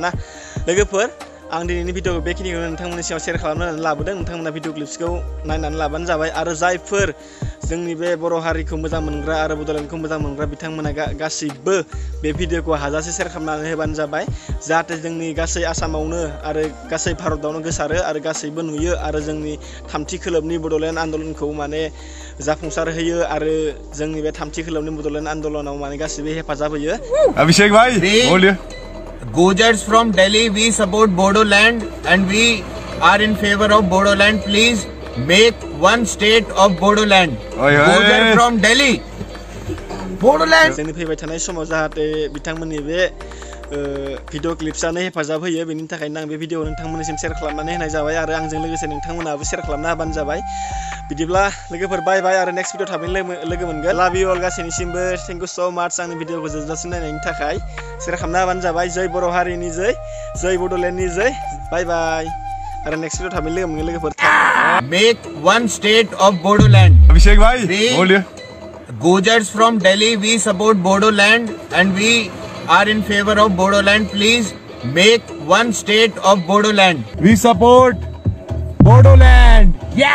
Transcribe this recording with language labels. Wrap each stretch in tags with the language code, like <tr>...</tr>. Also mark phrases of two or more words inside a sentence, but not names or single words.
<brx>ना लोगोफोर आं दिनैनि भिडिअखौ बेखिनिखौ नोंथांमोननि सिगाङाव शेयार खालामनानै लाबोदों नोंथांमोना</brx> <en>video clipsखौ</en> <brx>नायनानै लाबानो जाबाय आरो जायफोर जोंनि बे बर' हारिखौ मोजां मोनग्रा आरो बड'लेण्डखौ मोजां मोनग्रा बिथांमोना गासैबो बे भिडिअखौ हाजासे शेयार खालामनानै होबानो जाबाय जाहाथे जोंनि गासै आसामावनो आरो गासै भारतआवनो गोसारो आरो गासैबो नुयो आरो जोंनि थामथि खोलोबनि बड'लेण्ड आन्दलनखौ माने जाफुंसार होयो आरो जोंनि बे थामथि खोलोबनि बड'लेण्ड आन्दलनाव माने गासैबो हेफाजाब होयो</brx> <hi>अभिषेक भाई बोलिए</hi> <en>Gujars from Delhi, we support Bodaland and we are in favor of Bodaland. Please make one state of Bodaland. Gujars from Delhi. Bodaland.</en> <brx>जोंनि फैबाय थानाय समाव जाहाथे बिथांमोननि बे</brx> <en>video clipsआनो</en> <brx>हेफाजाब होयो बेनि थाखायनो आं बे भिडिअ नोंथांमोननिसिम शेयार खालामनानै होनाय जाबाय आरो आंजों लोगोसे नोंथांमोनाबो शेयार खालामना होबानो जाबाय बिदिब्ला लोगोफोर बाय बाय आरो</brx> <en>next video</en> <brx>थाबैनो लोगो मोनगोन</brx> <en>love you all</en> <brx>गासैनिसिमबो</brx> <en>thank you so much</en> <brx>आंनि भिडिअखौ जोबजासिम नायनायनि थाखाय शेयार खालामना होबानो जाबाय जय बर' हारिनि जय बड'लेण्डनि जय बाय बाय आरो</brx> <en>next video</en> <brx>थाबैनो लोगो मोनगोन लोगोफोर</brx> <en>Make one state of Bodaland.</en> <hi>अभिषेक भाई बोलिए</hi> <en>Gujars from Delhi, we support Bodaland and we are in favor of Bodaland. Please make one state of Bodaland. We support Bodaland. Yeah.</en>